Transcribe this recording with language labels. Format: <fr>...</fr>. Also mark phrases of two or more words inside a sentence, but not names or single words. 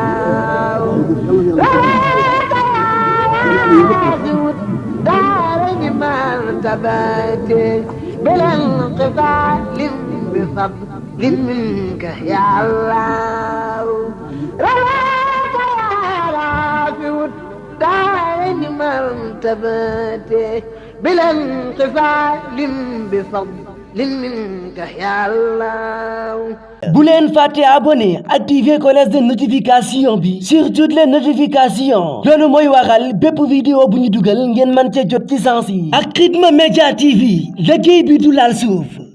<ar>daara المرتبات بلا انقطاع بفضل منك يا الله رواك يا رافع الدارين مرتبات بلا انقطاع بفضل منك يا الله.</ar> <wo>bu leen fàtte abonné</wo> <fr>activer cloche de notification</fr> <wo>bi</wo> <fr>sur toutes les notifications</fr> <wo>loolu mooy waral bépp vidéo bu ñu dugal ngeen mën cee jot ci sens yi ak Khidma Media TV liggéey bi du laal suuf</wo>